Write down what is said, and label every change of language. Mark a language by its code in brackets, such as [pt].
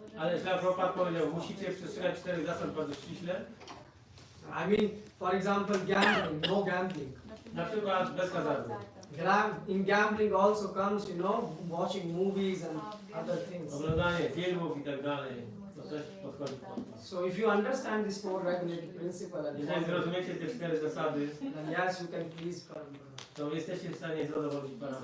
[pl] Ale Prabhupada powiedział, musicie przestrzegać 4 zasad bardzo ściśle. [en] I mean, for example, gambling, no gambling. [pl] Na przykład bez hazardu. [en] In gambling also comes, watching movies and other things. [pl] Oglądanie filmów i tak dalej. To też podchodzi pod to. [en] So if you understand this 4 regulative principle and [pl] Jeżeli zrozumiecie te 4 zasady, [en] then yes, you can please Parampara. [pl] to jesteście w stanie zadowolić Pana.